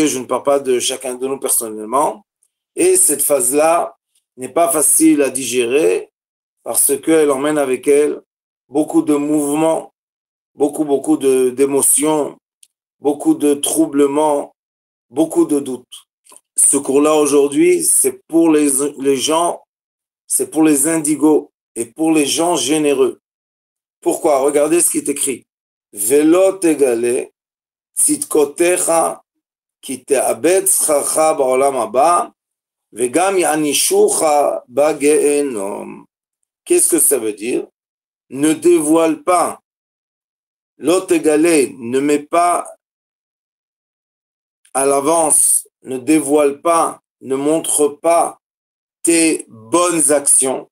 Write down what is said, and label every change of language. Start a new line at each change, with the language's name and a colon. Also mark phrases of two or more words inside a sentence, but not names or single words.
French: Je ne parle pas de chacun de nous personnellement, et cette phase-là n'est pas facile à digérer parce qu'elle emmène avec elle beaucoup de mouvements, beaucoup d'émotions, beaucoup de troublements, beaucoup de doutes. Ce cours-là aujourd'hui, c'est pour les gens, c'est pour les indigos et pour les gens généreux. Pourquoi? Regardez ce qui est écrit.
Hebrew: ולא תגלה צדקותיך כי תאבד שכרך בעולם הבא וגם יענישוך בגיהנום.
French: Qu'est-ce que ça veut dire? Ne dévoile pas,
Hebrew: לא תגלה,
French: ne met pas à l'avance, ne dévoile pas, ne montre pas tes bonnes actions.